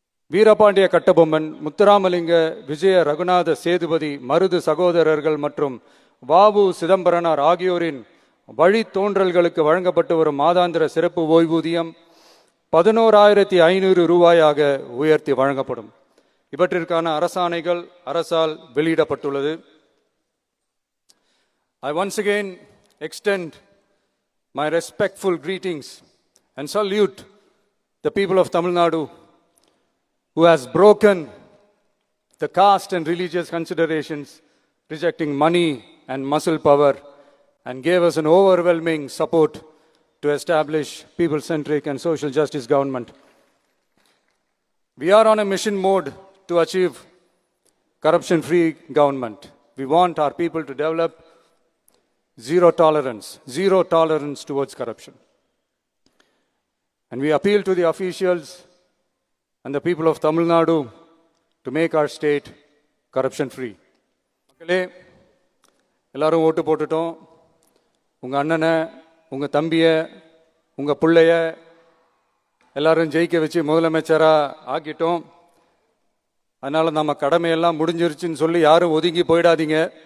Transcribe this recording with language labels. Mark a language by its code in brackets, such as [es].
[ta] வீரபாண்டிய கட்டபொம்மன், முத்துராமலிங்க, விஜய ரகுநாத சேதுபதி, மருது சகோதரர்கள் மற்றும் வாவு சிதம்பரனார் ஆகியோரின் வழித்தோன்றல்களுக்கு வழங்கப்பட்டு வரும் மாதாந்திர சிறப்பு ஓய்வூதியம் 11,500 ரூபாயாக உயர்த்தி வழங்கப்படும். இவற்றிற்கான அரசாணைகள் அரசால் வெளியிடப்பட்டுள்ளது. [en] I once again extend my respectful greetings and salute the people of Tamil Nadu who has broken the caste and religious considerations, rejecting money and muscle power, and gave us an overwhelming support to establish people-centric and social justice government. We are on a mission mode to achieve corruption-free government. We want our people to develop zero tolerance towards corruption. And we appeal to the officials and the people of Tamil Nadu to make our state corruption-free. [ta] மக்களே, எல்லாரும் ஓட்டு போட்டுட்டோம். உங்கள் அண்ணனை, உங்கள் தம்பியை, உங்கள் பிள்ளைய எல்லாரும் ஜெயிக்க வச்சு முதலமைச்சராக ஆக்கிட்டோம். அதனால் நம்ம கடமையெல்லாம் முடிஞ்சிருச்சுன்னு சொல்லி யாரும் ஒதுங்கி போயிடாதீங்க.